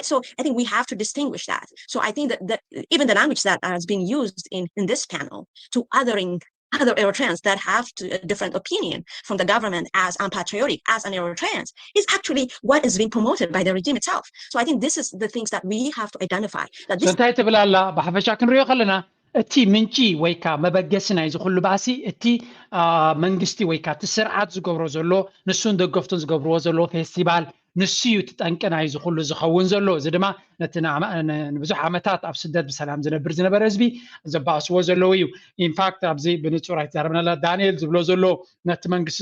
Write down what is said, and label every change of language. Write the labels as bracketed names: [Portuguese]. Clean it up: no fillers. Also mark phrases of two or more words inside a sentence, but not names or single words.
[English] So I think we have to distinguish that. So I think that even the language that has been used in this panel to othering other Eritreans that have a different opinion from the government as unpatriotic, as an Eritreans, is actually what is being promoted by the regime itself. So I think this is the things that we have to identify. That this [Tigrinya] እንታይ ትብል ኣላ ብሓፈሻ ክንሪኦ ከለና እቲ ምንጪ ወይ ከዓ መበገሲ ናይ ዝኩሉ ባእሲ እቲ መንግስቲ ወይ ከዓ እቲ ስርዓት ዝገብሮ ዘሎ ንሱን ደገፍቱን ዝገብርዎ ዘሎ ፌስቲቫል ንሱ እዩ ትጠንቂ ናይ ዝኩሉ ዝኸውን ዘሎ እዚ ድማ ነቲ ንብዙሕ ዓመታት ኣብ ስደት ብሰላም ዝነበረ ህዝቢ ዘባእስዎ ዘለዎ እዩ ኢንፋክት ኣብዚ ብንጹር ኣይተዛረብናላ ዳንኤል ዝብሎ ዘሎ ነቲ መንግስቲ